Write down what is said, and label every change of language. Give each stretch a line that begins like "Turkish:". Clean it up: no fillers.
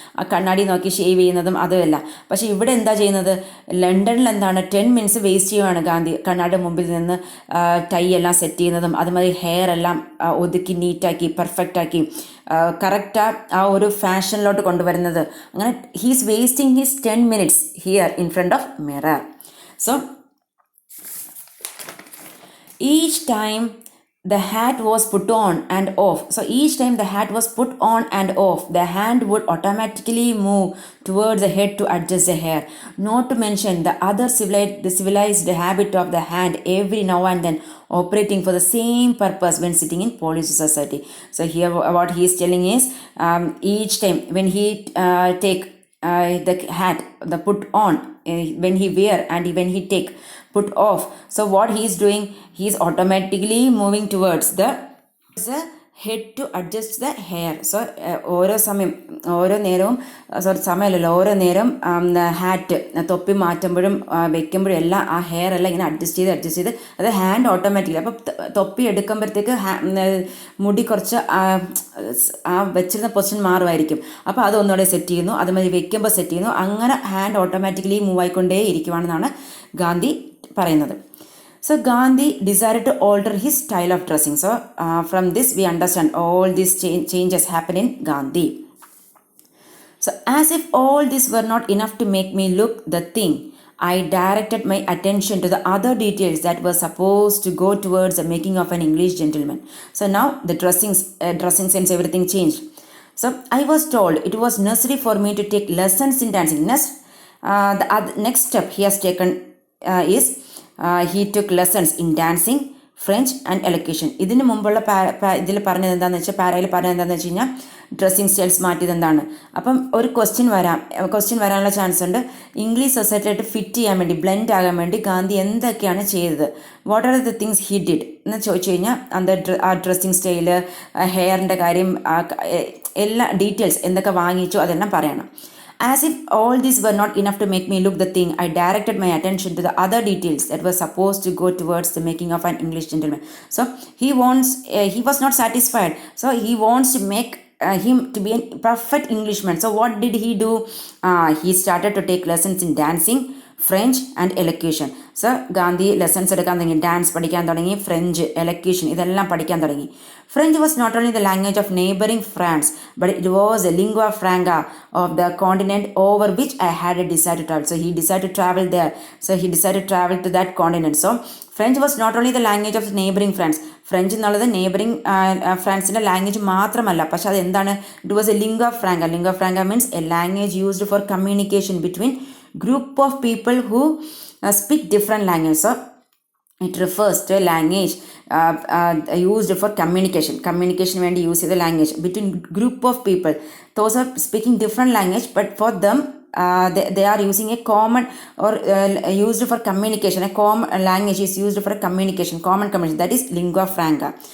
Malayalam: ആ കണ്ണാടി നോക്കി ഷേവ് ചെയ്യുന്നതും അതുമല്ല. പക്ഷേ ഇവിടെ എന്താ ചെയ്യുന്നത്, ലണ്ടനിൽ എന്താണ് 10 മിനിറ്റ്സ് വേസ്റ്റ് ചെയ്യുവാണ് ഗാന്ധി കണ്ണാടിയുടെ മുമ്പിൽ നിന്ന് ടൈ എല്ലാം സെറ്റ് ചെയ്യുന്നതും അതുമാതിരി ഹെയർ എല്ലാം ഒതുക്കി നീറ്റാക്കി പെർഫെക്റ്റാക്കി കറക്റ്റ് ആ ഒരു ഫാഷനിലോട്ട് കൊണ്ടുവരുന്നത്.
English: അങ്ങനെ he's wasting his 10 minutes here in front of mirror. So each time the hat was put on and off. So each time the hat was put on and off, the hand would automatically move towards the head to adjust the hair. Not to mention the other civilized habit of the hand every now and then operating for the same purpose when sitting in Polish society. So here what he is telling is each time when he take the hat, the put on, when he wear and when he take put off. So what he is doing, he is automatically moving towards the head to adjust the hair.
Malayalam: So ഓരോ സമയം ഓരോ നേരവും സമയമല്ലല്ലോ, ഓരോ നേരം hat തൊപ്പി മാറ്റുമ്പോഴും വെക്കുമ്പോഴും എല്ലാം ആ hair എല്ലാം ഇങ്ങനെ അഡ്ജസ്റ്റ് ചെയ്ത് അത് ഹാൻഡ് ഓട്ടോമാറ്റിക്കലി. അപ്പോൾ തൊപ്പി എടുക്കുമ്പോഴത്തേക്ക് മുടി കുറച്ച് ആ വെച്ചിരുന്ന പൊസിഷൻ മാറുമായിരിക്കും. അപ്പോൾ അത് ഒന്നുകൂടെ സെറ്റ് ചെയ്യുന്നു, അതുമാതിരി വെക്കുമ്പോൾ സെറ്റ് ചെയ്യുന്നു. അങ്ങനെ ഹാൻഡ് ഓട്ടോമാറ്റിക്കലി മൂവ് ആയിക്കൊണ്ടേ ഇരിക്കുവാണെന്നാണ് ഗാന്ധി പറയുന്നത്.
English: So Gandhi desired to alter his style of dressing. So from this we understand all these changes happen in Gandhi. So as if all this were not enough to make me look the thing, I directed my attention to the other details that were supposed to go towards the making of an English gentleman. So now the dressing sense, everything changed. So I was told it was necessary for me to take lessons in dancing. The next step he has taken is he took lessons in dancing, French and elocution.
Malayalam: ഇതിന് മുമ്പുള്ള ഇതിൽ പറഞ്ഞത് എന്താണെന്ന് വെച്ചാൽ പാരയിൽ പറഞ്ഞത് എന്താണെന്ന് വെച്ച് കഴിഞ്ഞാൽ ഡ്രസ്സിങ് സ്റ്റൈൽസ് മാറ്റിയത് എന്താണ്. അപ്പം ഒരു ക്വസ്റ്റ്യൻ വരാനുള്ള ചാൻസ് ഉണ്ട്. ഇംഗ്ലീഷ് സൊസൈറ്റിയായിട്ട് ഫിറ്റ് ചെയ്യാൻ വേണ്ടി, ബ്ലെൻഡ് ആകാൻ വേണ്ടി ഗാന്ധി എന്തൊക്കെയാണ് ചെയ്തത്,
English: what are the things he did
Malayalam: എന്ന് ചോദിച്ചു കഴിഞ്ഞാൽ ആ ഡ്രസ്സിങ് സ്റ്റൈല്, ഹെയറിൻ്റെ കാര്യം, എല്ലാ ഡീറ്റെയിൽസ് എന്തൊക്കെ വാങ്ങിച്ചു അതെല്ലാം പറയണം.
English: As if all these were not enough to make me look the thing, I directed my attention to the other details that were supposed to go towards the making of an English gentleman. So he was not satisfied. So he wants to make him to be a perfect Englishman. So what did he do? He started to take lessons in dancing, French and elocution.
Malayalam: So Gandhi lessons എടുക്കാൻ തുടങ്ങി, dance പഠിക്കാൻ തുടങ്ങി, French, elocution ഇതെല്ലാം പഠിക്കാൻ തുടങ്ങി.
English: French was not only the language of neighboring France, but it was a lingua franca of the continent over which I had a desire to travel. So he decided to travel there. So he decided to travel to that continent. So French was not only the language of neighboring France.
Malayalam: French എന്നുള്ളത് neighbouring ഫ്രാൻസിൻ്റെ language മാത്രമല്ല, പക്ഷെ അത് എന്താണ്,
English: It was a lingua franca. Lingua franca means a language used for communication between group of people who speak different languages. So it refers to a language used for communication
Malayalam: വേണ്ടി use ചെയ്ത language
English: between group of people. Those are speaking different language, but for them they are using a common or used for communication. A common language is used for communication, common communication, that is lingua franca.